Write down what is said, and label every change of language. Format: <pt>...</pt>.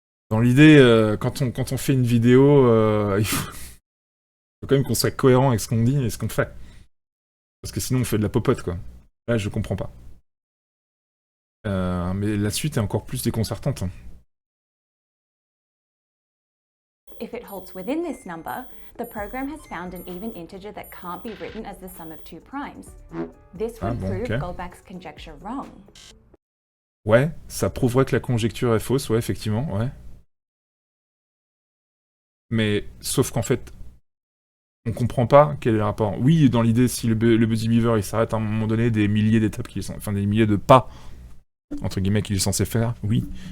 <fr>Dans l'idée, quand on fait une vidéo, il faut quand même qu'on soit cohérent avec ce qu'on dit et ce qu'on fait. Parce que sinon on fait de la popote, quoi. Là, je comprends pas. Mais la suite est encore plus déconcertante.</fr> <en>If it holds within this number, the program has found an even integer that can't be written as the sum of two primes. This would prove Goldbach's conjecture wrong.</en> <fr>Ouais, ça prouverait que la conjecture est fausse, ouais, effectivement, ouais. Mais, sauf qu'en fait, On comprend pas quel est le rapport. Oui, dans l'idée, si le Busy Beaver, il s'arrête à un moment donné, des milliers d'étapes enfin des milliers de pas, entre guillemets, qu'il est censé faire, oui.</fr>